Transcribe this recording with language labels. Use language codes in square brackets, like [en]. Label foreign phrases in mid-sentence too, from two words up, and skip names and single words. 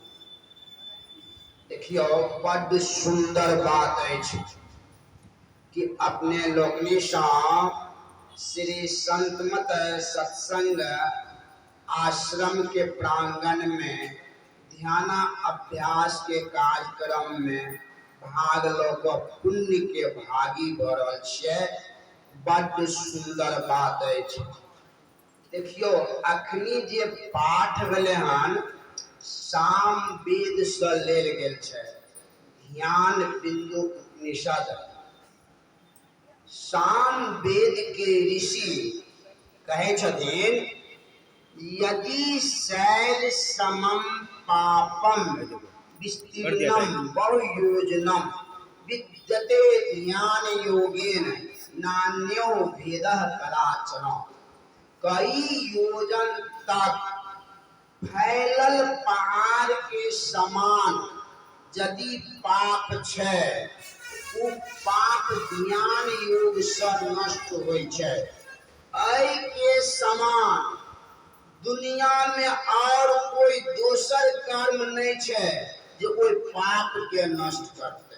[mai] देखियो बड़ सुंदर बात है कि अपने लोकनी श्री संतमत सत्संग आश्रम के प्रांगण में ध्यान अभ्यास के कार्यक्रम में भाग लोग पुण्य के भागी भरल छे। बड़ सुंदर बात है। देखियो अखनी जे पाठ भेले हन साम वेद से लेल गेल छे। ध्यान बिंदु उपनिषद साम वेद के ऋषि कहे छथिन [sa] यदि शैल समम पापम विस्तीर्णम बहुयोजनम विद्यते ध्यान योगेन नान्यो भेदः कदाचन। [mai] कई योजन तक फैलल पहाड़ के समान यदि पाप छे उ पाप ध्यान योग से नष्ट होय छे। ऐ के समान दुनिया में और कोई दोसर कर्म नहीं छे जो कोई पाप के नष्ट करते।